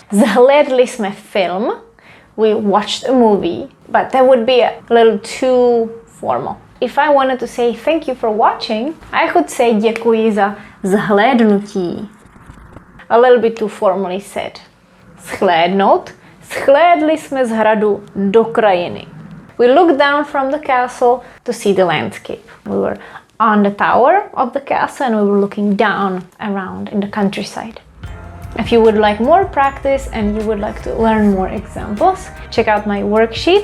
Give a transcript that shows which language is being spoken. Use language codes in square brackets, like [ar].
[cs] Zhlédli jsme film. [en] We watched a movie, but that would be a little too formal. If I wanted to say thank you for watching, I could say [cs] děkuji za zhlédnutí. [en] A little bit too formally said. Zhlédnout. [cs] Zhlédli jsme z hradu do krajiny. [en] We looked down from the castle to see the landscape. We were on the tower of the castle and we were looking down around in the countryside. If you would like more practice and you would like to learn more examples, check out my worksheet.